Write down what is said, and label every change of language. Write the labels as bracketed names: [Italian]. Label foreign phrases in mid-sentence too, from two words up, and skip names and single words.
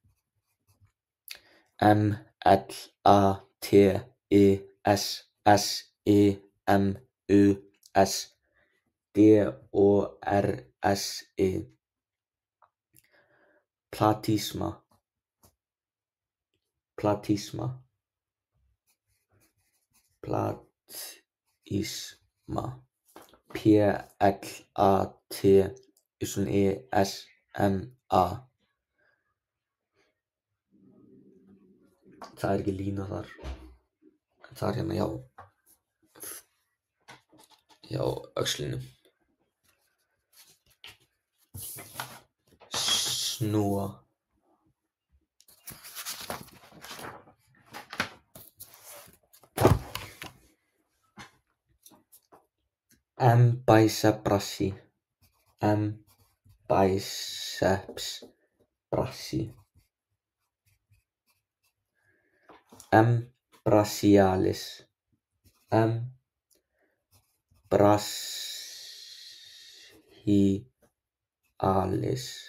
[Latin] latissemus dorsi, platisma, platisma, platisma. [Icelandic] Það ekki lína þar. Það hérna hjá öxlinum. Snúa. [Latin] Biceps brachii, brachialis, brachialis,